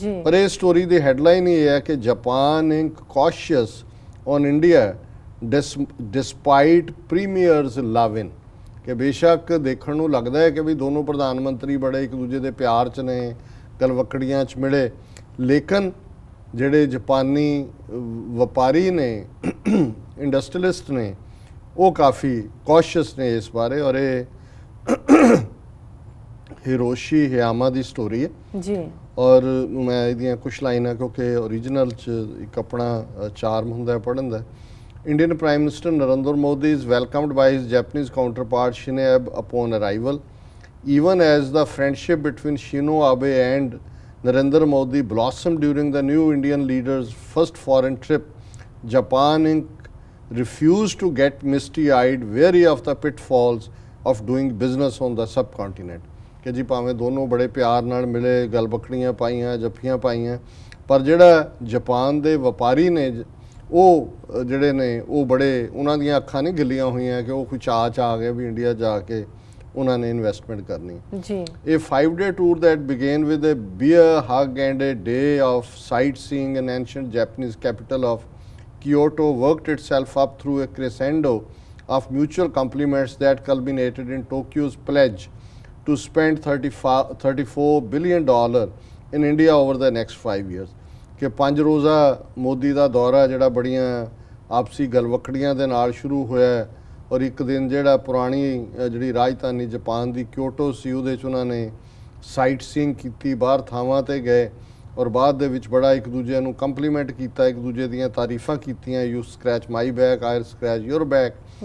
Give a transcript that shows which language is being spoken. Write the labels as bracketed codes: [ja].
[pa] ਪਰ ਇਹ ਸਟੋਰੀ ਦੀ ਹੈਡਲਾਈਨ ਇਹ ਹੈ ਕਿ [en] Japan Inc cautious on India despite premier's love in, [pa] ਕਿ ਬੇਸ਼ੱਕ ਦੇਖਣ ਨੂੰ ਲੱਗਦਾ ਹੈ ਕਿ ਵੀ ਦੋਨੋਂ ਪ੍ਰਧਾਨ ਮੰਤਰੀ ਬੜੇ ਇੱਕ ਦੂਜੇ ਦੇ ਪਿਆਰ 'ਚ ਨੇ, ਗਲਵਕੜੀਆਂ 'ਚ ਮਿਲੇ, ਲੇਕਿਨ ਜਿਹੜੇ ਜਾਪਾਨੀ ਵਪਾਰੀ ਨੇ, ਇੰਡਸਟਰੀਲਿਸਟ ਨੇ, ਉਹ ਕਾਫੀ ਕੌਸ਼ੀਅਸ ਨੇ ਇਸ ਬਾਰੇ। ਔਰ ਇਹ ਹਿਰੋਸ਼ੀ ਹਿਆਮਾ ਦੀ ਸਟੋਰੀ ਹੈ ਜੀ। ਔਰ ਮੈਂ ਇਹਦੀਆਂ ਕੁਛ ਲਾਈਨਾਂ, ਕਿਉਂਕਿ ਓਰੀਜਨਲ 'ਚ ਇੱਕ ਆਪਣਾ ਚਾਰਮ ਹੁੰਦਾ ਪੜ੍ਹਨ ਦਾ। [en] Indian Prime Minister Narendra Modi is welcomed by his Japanese counterpart Shinzo Abe upon arrival. Even as the friendship between Shinzo Abe and Narendra Modi blossomed during the new Indian leader's first foreign trip, Japan Inc. refused to get misty-eyed, wary of the pitfalls of doing business on the subcontinent. [pa] ਕਿ ਜੀ ਭਾਵੇਂ ਦੋਨੋਂ ਬੜੇ ਪਿਆਰ ਨਾਲ ਮਿਲੇ, ਗਲਬਕੜੀਆਂ ਪਾਈਆਂ, ਜੱਫੀਆਂ ਪਾਈਆਂ, ਪਰ ਜਿਹੜਾ ਜਾਪਾਨ ਦੇ ਵਪਾਰੀ ਨੇ ਉਹ ਜਿਹੜੇ ਨੇ ਉਹ ਬੜੇ, ਉਹਨਾਂ ਦੀਆਂ ਅੱਖਾਂ ਨਹੀਂ ਗਿੱਲੀਆਂ ਹੋਈਆਂ ਕਿ ਉਹ ਕੋਈ ਚਾਅ ਆ ਗਿਆ ਵੀ ਇੰਡੀਆ ਜਾ ਕੇ ਉਹਨਾਂ ਨੇ ਇਨਵੈਸਟਮੈਂਟ ਕਰਨੀ ਜੀ। [en] A 5-day tour that began with a beer hug and a day of sightseeing in ancient Japanese capital of Kyoto worked itself up through a crescendo of mutual compliments that culminated in Tokyo's pledge to spend $34 billion in India over the next 5 years। [pa] ਕਿ 5 ਰੋਜ਼ਾ ਮੋਦੀ ਦਾ ਦੌਰਾ ਜਿਹੜਾ ਬੜੀਆਂ ਆਪਸੀ ਗਲਵਕੜੀਆਂ ਦੇ ਨਾਲ ਸ਼ੁਰੂ ਹੋਇਆ, ਔਰ ਇੱਕ ਦਿਨ ਜਿਹੜਾ ਪੁਰਾਣੀ ਜਿਹੜੀ ਰਾਜਧਾਨੀ ਜਾਪਾਨ ਦੀ ਕਿਓਟੋ ਸੀ ਉਹਦੇ 'ਚ ਉਹਨਾਂ ਨੇ ਸਾਈਟ ਸੀਇੰਗ ਕੀਤੀ, ਬਾਹਰ ਥਾਵਾਂ 'ਤੇ ਗਏ, ਔਰ ਬਾਅਦ ਦੇ ਵਿੱਚ ਬੜਾ ਇੱਕ ਦੂਜੇ ਨੂੰ ਕੰਪਲੀਮੈਂਟ ਕੀਤਾ, ਇੱਕ ਦੂਜੇ ਦੀਆਂ ਤਾਰੀਫਾਂ ਕੀਤੀਆਂ, [en] You scratch my back, I scratch your back.